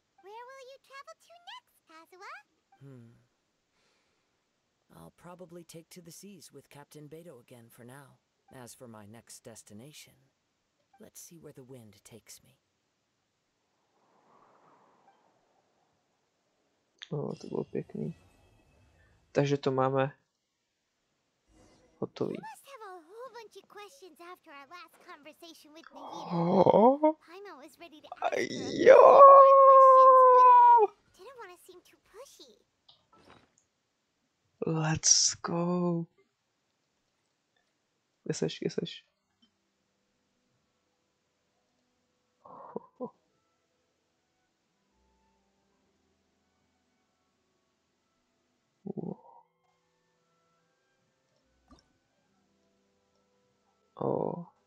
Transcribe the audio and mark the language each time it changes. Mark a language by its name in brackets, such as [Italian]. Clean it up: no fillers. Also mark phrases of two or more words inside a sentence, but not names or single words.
[English] Where will you travel to next, Kazuha? I'll probably take to the seas with Captain Beto again for now. As for my next destination, let's see where the wind takes me. [Czech] To bylo pěkný. Takže to máme hotový. [English] You must have a whole bunch of questions after our last conversation with Nagita. Oh, Paimon was ready to ask her a [Czech] jo. [English] million more questions, but didn't want to seem too pushy. Let's go. [Czech] Kde seš? Oh.